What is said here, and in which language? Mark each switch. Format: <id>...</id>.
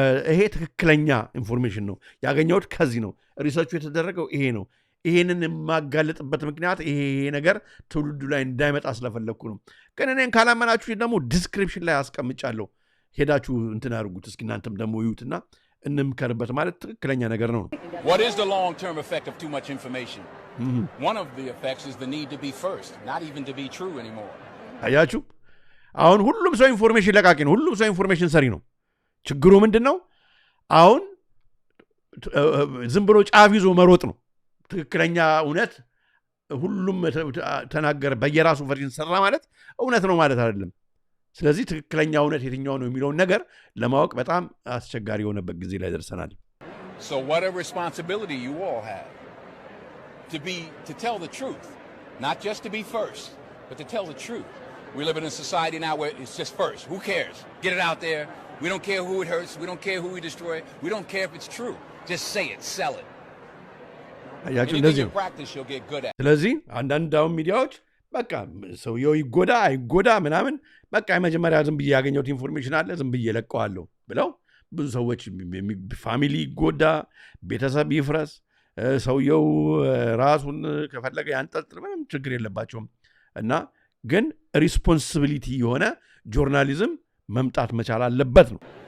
<am>ይሄ ትክክለኛ ኢንፎርሜሽን ነው ያገኘሁት ከዚህ ነው ሪሰርቹ የተደረገው ይሄ ነው ይሄንን የማጋለጥበት ምክንያት ይሄ ነገር ትውልዱ ላይ እንዳይመጣ ስለፈለኩ ነው። ግን እኔን ካላመናችሁ ደግሞ ዲስክሪፕሽን ላይ አስቀምጫለሁ ሄዳችሁ እንትን አድርጉት እስኪ እናንተም ደግሞ ይዩትና እንምከርበት ማለት ትክክለኛ ነገር ነው።</am> <en>What is the long-term effect of too much information? One of the effects is the need to be first, not even to be true anymore.</en> <am>አያችሁ አሁን ሁሉም ሰው ኢንፎርሜሽን ለቃቂ ነው። ሁሉም ሰው ኢንፎርሜሽን ሰሪ ነው። ችግሩ ምንድነው? አሁን ዝም ብሎ ጫፍ ይዞ መሮጥ ነው። ትክክለኛ እውነት ሁሉም ተናገረ በየራሱ ቨርዥን ሰራ ማለት እውነት ነው ማለት አይደለም። ስለዚህ ትክክለኛ እውነት የትኛው ነው የሚለውን ነገር ለማወቅ በጣም አስቸጋሪ የሆነበት ጊዜ ላይ ደርሰናል።</am> <en>So what a responsibility you all have to tell the truth, not just to be first, but to tell the truth. We live in a society now where it's just first. Who cares? Get it out there. We don't care who it hurts. We don't care who we destroy. We don't care if it's true. Just say it, sell it. Anything you practice, you'll get good at.</en> <am>ስለዚህ አንዳንድ አሁን ሚዲያዎች በቃ ሰውየው ይጎዳ አይጎዳ ምናምን በቃ የመጀመሪያ ዝም ብዬ ያገኘሁት ኢንፎርሜሽን አለ ዝም ብዬ ለቀዋለሁ ብለው ብዙ ሰዎች ፋሚሊ ይጎዳ፣ ቤተሰብ ይፍረስ፣ ሰውየው ራሱን ከፈለገ ያንጠልጥል ምንም ችግር የለባቸውም። እና ግን ሪስፖንሲቢሊቲ የሆነ ጆርናሊዝም መምጣት መቻል አለበት ነው።</am>